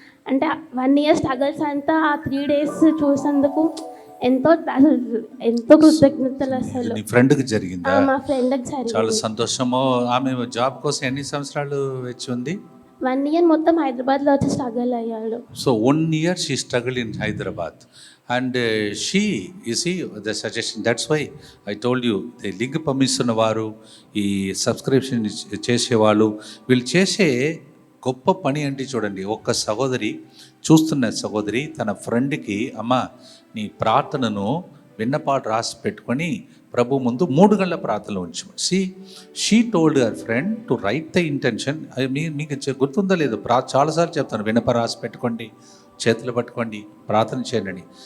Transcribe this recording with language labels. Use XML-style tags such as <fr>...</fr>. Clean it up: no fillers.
<te>అంటే 1 year struggles అంతా ఆ 3 days చూసినందుకు ఎంతో కృతజ్ఞతలు. అసలు ఫ్రెండ్కి జరిగిందా? మా ఫ్రెండ్కి జరిగింది. చాలా సంతోషము. ఆమె జాబ్ కోసం ఎన్ని సంవత్సరాలు వచ్చి ఉంది? 1 year మొత్తం హైదరాబాద్లో వచ్చి స్ట్రగుల్ అయ్యాడు.</te> <en>so 1 year she struggled in Hyderabad, and she, you see, the suggestion, that's why I told you, the</en> <te>link పంపిస్తున్న వారు, ఈ సబ్స్క్రిప్షన్ చేసేవాళ్ళు, వీళ్ళు చేసే గొప్ప పని అంటే చూడండి. ఒక్క సహోదరి, చూస్తున్న సహోదరి తన ఫ్రెండ్కి, అమ్మ నీ ప్రార్థనను విన్నపాటు రాసి పెట్టుకొని ప్రభు ముందు 3 గంటల ప్రార్థనలో ఉంచమని.</te> <en>She told her friend to write the intention.</en> <te>మీకు గుర్తుందో లేదు, చాలాసార్లు చెప్తాను, విన్నప రాసి పెట్టుకోండి, చేతులు పట్టుకోండి, ప్రార్థన చేయండి.</te>